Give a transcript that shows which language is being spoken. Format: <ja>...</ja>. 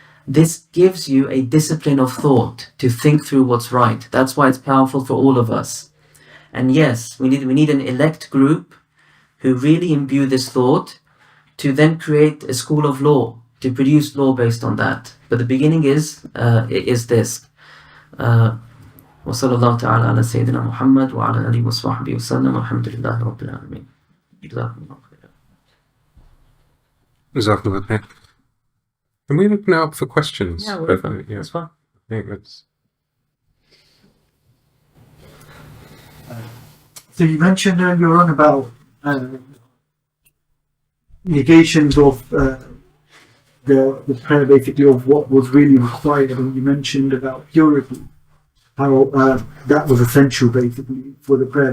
<en>This gives you a discipline of thought to think through what's right. That's why it's powerful for all of us. And yes, we need an elect group who really imbue this thought to then create a school of law, to produce law based on that. But the beginning is this.</en> <ar>وصلى الله تعالى على سيدنا محمد وعلى آله وصحبه وسلم والحمد لله رب العالمين. جزاكم الله خيرا.</ar> <en>Jazakallah khair. Can we open it up for questions? Yeah, whatever. That's fine. I think that's... So you mentioned earlier on about negations of the prayer, basically, of what was really required, and you mentioned about purity, how that was essential basically for the prayer.</en>